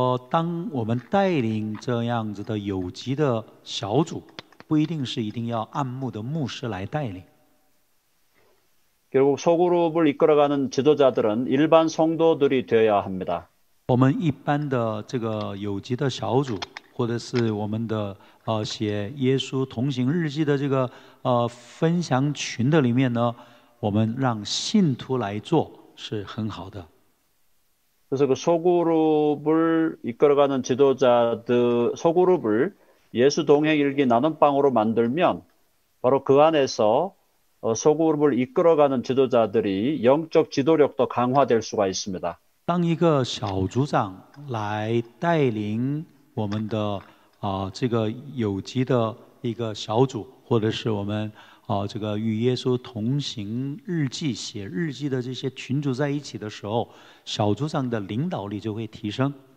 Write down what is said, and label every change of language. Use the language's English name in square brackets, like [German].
[Chinese] 当我们带领这样子的有机的小组，不一定要按牧的牧师来带领。 [Korean] 결국 소그룹을 이끌어가는 지도자들은 일반 성도들이 되어야 합니다. [Chinese] 我们一般的这个有机的小组，或者是我们的写耶稣同行日记的这个分享群的里面呢，我们让信徒来做是很好的。 [Korean] 그래서 그 소그룹을 이끌어가는 소그룹을 예수 동행 일기 나눔방으로 만들면 바로 그 안에서 소그룹을 이끌어가는 지도자들이 영적 지도력도 강화될 수가 있습니다. [Chinese] 当一个小组长来带领我们的这个有机的一个小组，或者是我们这个与耶稣同行日记、写日记的这些群组在一起的时候，小组长的领导力就会提升。